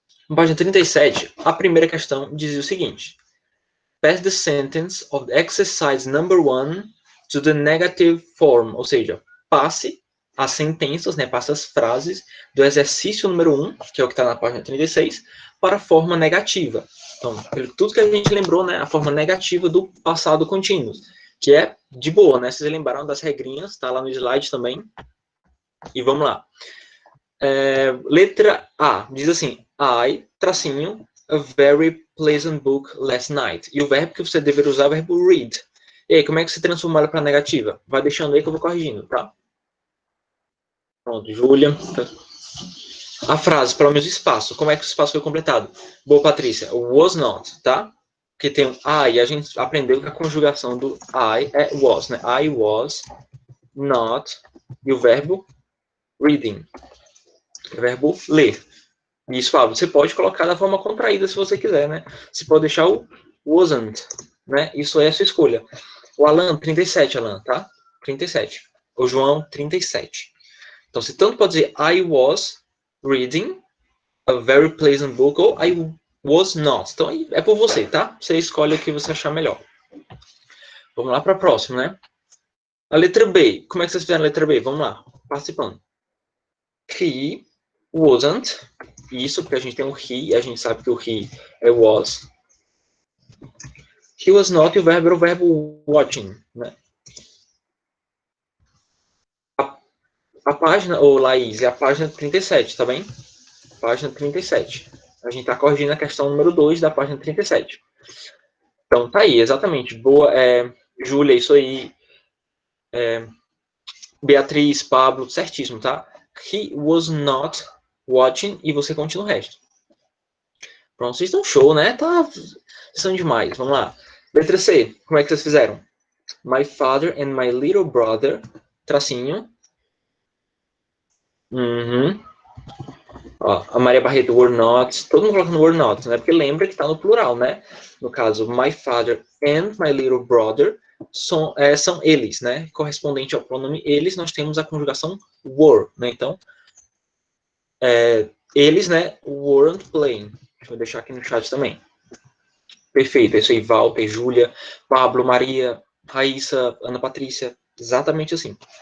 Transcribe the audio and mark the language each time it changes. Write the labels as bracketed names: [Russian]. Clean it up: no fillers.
[Portuguese] Na página 37, a primeira questão dizia o seguinte: [English] Pass the sentence of exercise number 1 to the negative form, [Portuguese] ou seja, passe as sentenças, né, passe as frases do exercício número 1, que é o que está na página 36, para a forma negativa. Então, tudo que a gente lembrou, né, a forma negativa do passado contínuo, que é de boa, né? Vocês lembraram das regrinhas, está lá no slide também. E vamos lá. Letra A, diz assim, [English] I, [Portuguese] tracinho, [English] a very pleasant book last night. [Portuguese] E o verbo que você deveria usar é o verbo read. E aí, como é que você transforma ela para negativa? Vai deixando aí que eu vou corrigindo, tá? Pronto, Júlia. A frase, pelo menos espaço. Como é que o espaço foi completado? Boa, Patrícia. [English] Was not, [Portuguese] tá? Porque tem um I, e a gente aprendeu que a conjugação do I é was, né? [English] I was not. [Portuguese] E o verbo [English] reading. [Portuguese] O verbo ler. Isso, Fábio, você pode colocar da forma contraída se você quiser, né? Você pode deixar o wasn't, né? Isso é a sua escolha. O Alan, 37, Alan, tá? 37. O João, 37. Então, você tanto pode dizer [English] I was reading a very pleasant book [Portuguese] ou [English] I was not. [Portuguese] Então, é por você, tá? Você escolhe o que você achar melhor. Vamos lá para a próxima, né? A letra B. Como é que vocês fizeram a letra B? Vamos lá, participando. [English] He wasn't. [Portuguese] Isso, porque a gente tem um he, a gente sabe que o he é was. [English] He was not, [Portuguese] e o verbo era o verbo [English] watching, [Portuguese] né? A página, ô Laís, é a página 37, tá bem? Página 37. A gente tá corrigindo a questão número 2 da página 37. Então, tá aí, exatamente. Boa, Júlia, isso aí. Beatriz, Pablo, certíssimo, tá? [English] He was not watching, [Portuguese] e você continua o resto. Pronto, vocês estão show, né? Vocês são demais. Vamos lá. Letra C, como é que vocês fizeram? [English] My father and my little brother, [Portuguese] tracinho. Ó, a Maria Barreto, [English] were not. [Portuguese] Todo mundo colocando were not, né? Porque lembra que está no plural, né? No caso, [English] my father and my little brother [Portuguese] são eles, né? Correspondente ao pronome eles, nós temos a conjugação were, né? Então, eles, né? [English] Weren't playing. [Portuguese] Deixa eu deixar aqui no chat também. Perfeito, é isso aí, Walter, Júlia, Pablo, Maria, Raíssa, Ana Patrícia, exatamente assim.